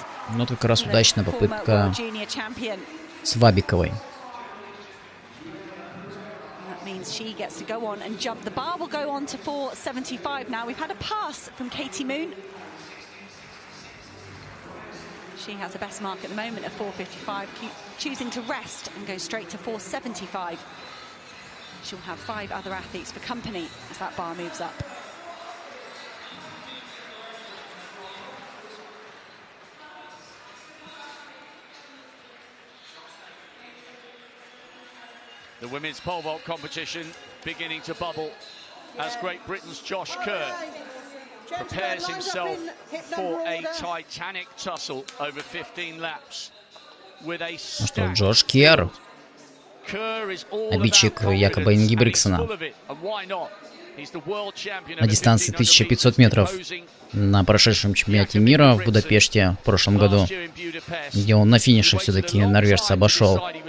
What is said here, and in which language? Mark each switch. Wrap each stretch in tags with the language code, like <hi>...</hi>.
<ru>Ну, как раз удачная попытка Свабиковой.</ru> <en>Means she gets to go on and jump. The bar will go on to 475 now. We've had a pass from Katie Moon. She has the best mark at the moment at 455, choosing to rest and go straight to 475. She'll have 5 other athletes for company as that bar moves up. The women's pole vault competition beginning to bubble as Great Britain's Josh Kerr prepares himself for a titanic tussle over 15 laps with a</en> <ru>что, Джош Керр, обидчик якобы Ингибригтсона, на дистанции 1500 метров на прошедшем чемпионате мира в Будапеште в прошлом году, где он на финише все-таки норвежца обошел.</ru>